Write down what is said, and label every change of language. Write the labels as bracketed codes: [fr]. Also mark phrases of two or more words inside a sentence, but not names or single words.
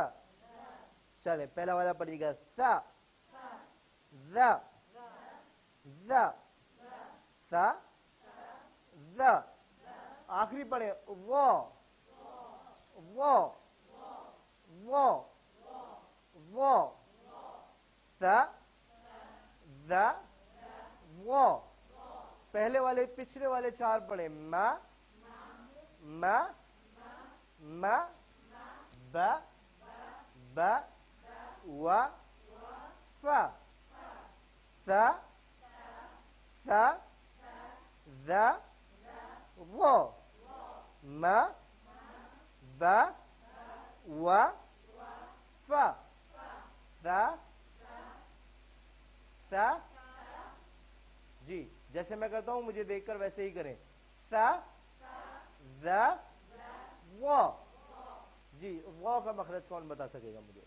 [ur] چلے پہلا والا پڑھیے گا. سا ذا ذا سا ذا. آخری پڑھیں وہ وہ وہ وہ. سا ذا وہ. پہلے والے پچھلے والے 4 پڑھیں. ما ما ما با با وا فا. سا سا ذا وہ. ما با وا فا. سا سا. جی جیسے میں کرتا ہوں مجھے دیکھ کر ویسے ہی کریں. سا ذا وہ. جی وہ کا مخرج کون بتا سکے گا مجھے؟